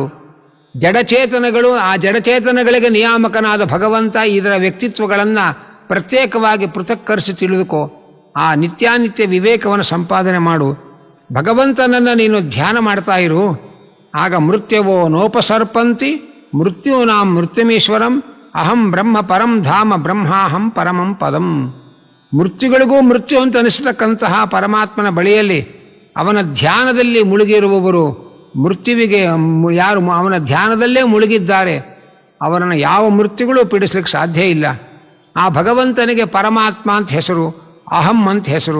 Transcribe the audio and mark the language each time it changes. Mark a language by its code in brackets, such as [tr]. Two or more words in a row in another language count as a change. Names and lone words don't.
[kn] ಜಡಚೇತನಗಳು, ಆ ಜಡಚೇತನಗಳಿಗೆ ನಿಯಾಮಕನಾದ ಭಗವಂತ, ಇದರ ವ್ಯಕ್ತಿತ್ವಗಳನ್ನು ಪ್ರತ್ಯೇಕವಾಗಿ ಪೃಥಕ್ಕರಿಸಿ ತಿಳಿದುಕೋ. ಆ ನಿತ್ಯಾನಿತ್ಯ ವಿವೇಕವನ್ನು ಸಂಪಾದನೆ ಮಾಡು. ಭಗವಂತನನ್ನು ನೀನು ಧ್ಯಾನ ಮಾಡ್ತಾ ಇರು. [sa] ಆಗ ಮೃತ್ಯವೋ ನೋಪಸರ್ಪಂತಿ ಮೃತ್ಯೂನಾಂ ಮೃತ್ಯುಮೀಶ್ವರಂ ಅಹಂ ಬ್ರಹ್ಮ ಪರಂ ಧಾಮ ಬ್ರಹ್ಮಾಹಂ ಪರಮಂ ಪದಂ. [kn] ಮೃತ್ಯುಗಳಿಗೂ ಮೃತ್ಯು ಅಂತ ಅನಿಸತಕ್ಕಂತಹ ಪರಮಾತ್ಮನ ಬಳಿಯಲ್ಲಿ ಅವನ ಧ್ಯಾನದಲ್ಲಿ ಮುಳುಗಿರುವವರು, ಮೃತ್ಯುವಿಗೆ ಯಾರು ಅವನ ಧ್ಯಾನದಲ್ಲೇ ಮುಳುಗಿದ್ದಾರೆ ಅವರನ್ನು ಯಾವ ಮೃತ್ಯುಗಳು ಪೀಡಿಸ್ಲಿಕ್ಕೆ ಸಾಧ್ಯ ಇಲ್ಲ. ಆ ಭಗವಂತನಿಗೆ ಪರಮಾತ್ಮ ಅಂತ ಹೆಸರು, ಅಹಂ ಅಂತ ಹೆಸರು.